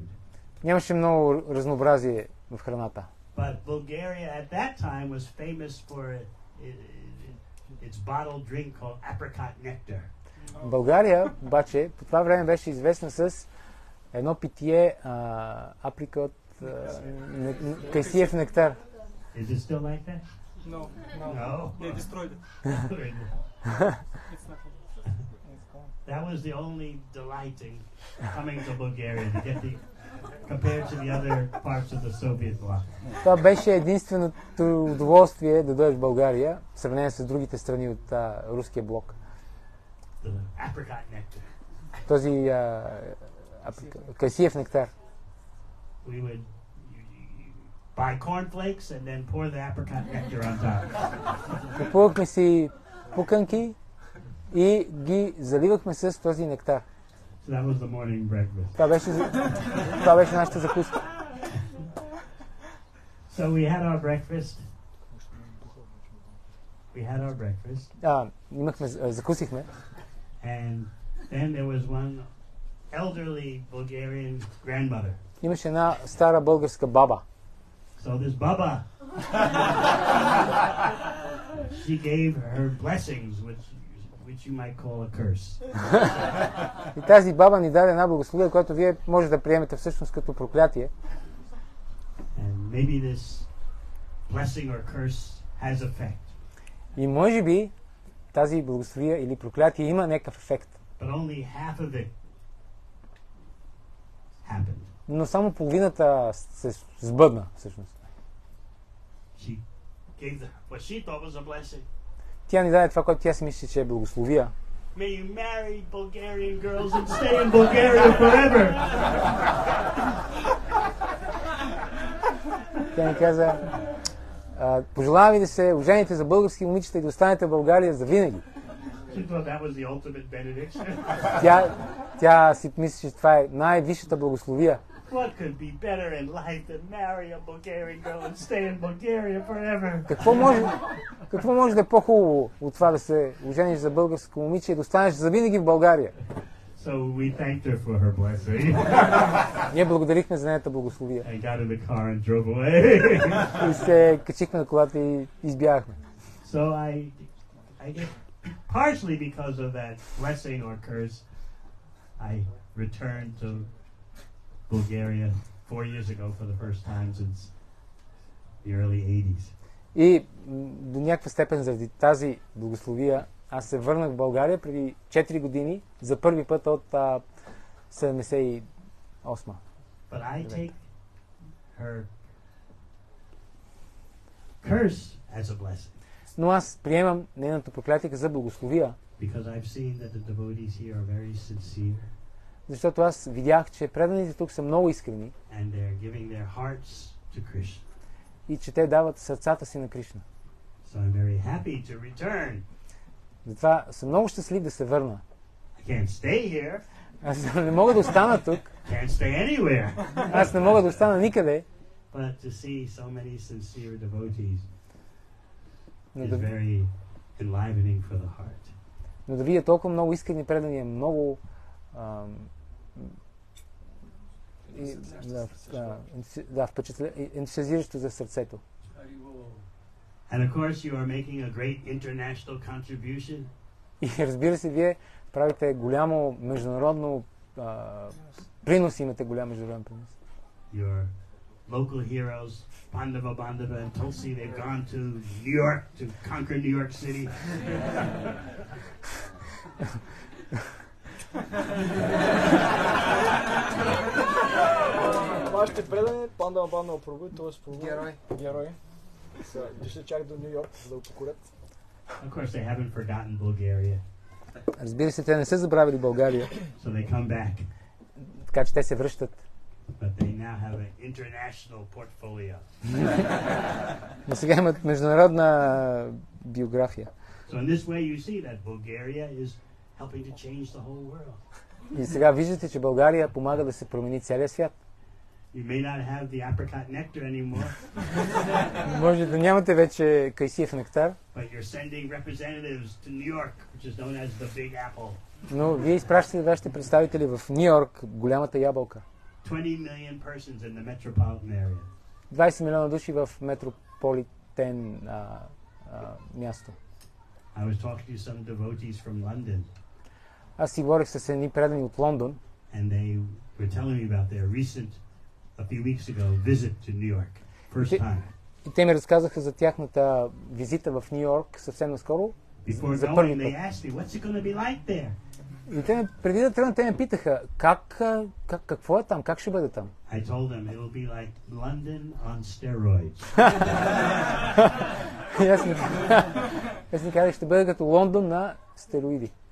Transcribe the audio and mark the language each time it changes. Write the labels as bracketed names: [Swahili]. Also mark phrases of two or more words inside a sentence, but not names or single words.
[Bulgarian] Нямаше много разнообразие в храната. [English] But Bulgaria at that time was famous for its bottled drink called apricot nectar. [Bulgarian] България обаче по това време беше известна с едно питие априкот кайсиев нектар. [English] Is it still like that? No. No. They destroyed it. It's not. That was the only delight in coming to Bulgaria to get the compared to the other parts of the Soviet bloc. [Bulgarian] Това беше единственото удоволствие да дойдеш в България, в сравнение с другите страни от руския блок. [English] The apricot nectar. [Bulgarian] Този кайсиев нектар. [English] We would buy cornflakes and then pour the apricot nectar on top. [Bulgarian] Купувахме си пуканки и ги заливахме с този нектар. [English] So that was the morning breakfast. [Bulgarian] Това беше нашата закуска. [English] So we had our breakfast. [Bulgarian] Закусихме. [English] And then there was one elderly Bulgarian grandmother. [Bulgarian] Имаше една стара българска баба. [English] So this baba, she gave her blessings, which you might call a curse. [Bulgarian] И тази баба ни даде една благословие, която вие може да приемете всъщност като проклятие. [English] And maybe this blessing or curse has effect. [Bulgarian] И може би тази благословие или проклятие има някакъв ефект. [English] But only half of it happened. [Bulgarian] Но само половината се сбъдна всъщност. [English] She gave what she thought was a blessing. [Bulgarian] Тя ни даде това, което тя си мисли, че е благословия. [English] May you marry Bulgarian girls and stay in Bulgaria forever. [Bulgarian] Тя ни каза, пожелавам ви да се ожените за български момичета и да останете в България за винаги. [English] She thought that was the ultimate benediction. [Bulgarian] Тя си мисли, че това е най-висшата благословия. [English] What could be better in life than marry a Bulgarian girl and stay in Bulgaria forever? [Bulgarian] Какво може да е по-хубаво от това да се ожениш за българско момиче и да останеш завинаги в България? [English] So we thanked her for her blessing. [Bulgarian] Ние благодарихме за нейната благословия. [English] I got in the car and drove away. [Bulgarian] И се качихме на колата и избягахме. [English] So I guess partially because of that blessing or curse, I returned to Bulgaria 4 years ago for the first time since the early 80s. [Bulgarian] И до някаква степен заради тази благословия аз се върнах в България преди 4 години за първи път от 78. [English] But I take her curse as a blessing. [Bulgarian] Но аз приемам нейното проклятие за благословия. [English] Because I've seen that the devotees here are very sincere. [Bulgarian] Защото аз видях, че преданите тук са много искрени. [English] And they're giving their hearts to Krishna. [Bulgarian] И че те дават сърцата си на Кришна. [English] So I'm very happy to return. [Bulgarian] Затова съм много щастлив да се върна. [English] I can't stay here. [Bulgarian] Аз не мога да остана тук. [English] Can't stay anywhere. [Bulgarian] Аз не мога да остана никъде. [English] But to see so many sincere devotees [Bulgarian] Но [English] is [Bulgarian] да, [English] very enlivening for the heart. [Bulgarian] но да видя толкова много искрени предания, много ентусиазиращо за сърцето. [English] And of course you are making a great international contribution. [Bulgarian] И разбира се, вие правите голямо международно принос, имате голям международен принос. [English] Your local heroes, Pandava and Tulsi, they've gone to New York to conquer New York City. [Bulgarian] Вашите предани, Пандава Прабу, т.е. герои, са дошли чак до Ню Йорк, за да го покорят. [English] Of course they haven't forgotten Bulgaria. [Bulgarian] Разбира се, те не са забравили България. [English] So they come back. [Bulgarian] Така че те се връщат. [English] But they now have an international portfolio. [Bulgarian] Но сега имат международна биография. [English] So in this way you see that Bulgaria is helping to change the whole world. [Bulgarian] И сега виждате, че България помага да се промени целия свят. [English] You may not have the apricot nectar anymore. [Bulgarian] Може да нямате вече кайсиев нектар, [English] But you're sending representatives to New York, which is known as the Big Apple. [Bulgarian] но вие изпращате вашите представители в Ню Йорк, голямата ябълка. [English] 20 million persons in the metropolitan area. [Bulgarian] 20 милиона души в метрополитен място. [English] I was talking to some devotees from London, [Bulgarian] Аз си говорих с едни предани от Лондон [English] and they were telling me about their recent, a few weeks ago, visit to New York, first time. [Bulgarian] и те ми разказаха за тяхната визита в Ню Йорк съвсем наскоро. [English] Before [Bulgarian] За [English] going, [Bulgarian] първи [English] they [Bulgarian] път. [English] asked me, "What's it going to be like there?" [Bulgarian] И те, преди да тръгнат, те ме питаха, какво е там, как ще бъде там? [English] I told them it'll be like London on steroids. [Bulgarian] И аз ми казах, ще бъде като Лондон на стероиди.